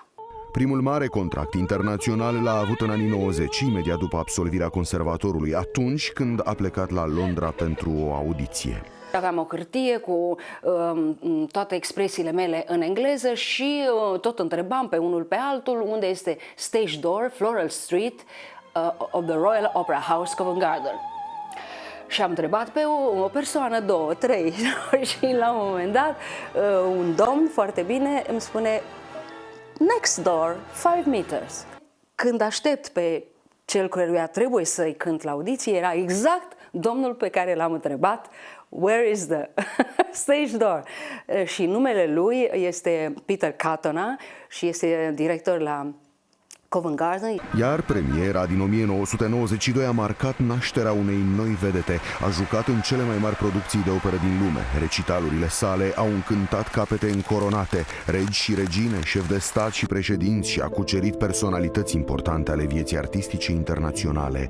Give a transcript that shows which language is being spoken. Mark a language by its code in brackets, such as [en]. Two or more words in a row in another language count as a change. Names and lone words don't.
[ro] Primul mare contract internațional l-a avut în anii 90, imediat după absolvirea conservatorului, atunci când a plecat la Londra pentru o audiție. Aveam o hârtie cu toate expresiile mele în engleză și tot întrebam pe unul pe altul unde este [en] stage door, Floral Street of the Royal Opera House, Covent Garden. [ro] Și am întrebat pe o persoană, două, trei și la un moment dat un domn foarte bine îmi spune [en] next door, 5 meters. [ro] Când aștept pe cel căruia trebuie să-i cânt la audiție, era exact domnul pe care l-am întrebat [en] where is the stage door? [ro] Și numele lui este Peter Catona și este director la Covent Garden. Iar premiera din 1992 a marcat nașterea unei noi vedete. A jucat în cele mai mari producții de operă din lume. Recitalurile sale au încântat capete încoronate, regi și regine, șefi de stat și președinți și a cucerit personalități importante ale vieții artistice internaționale.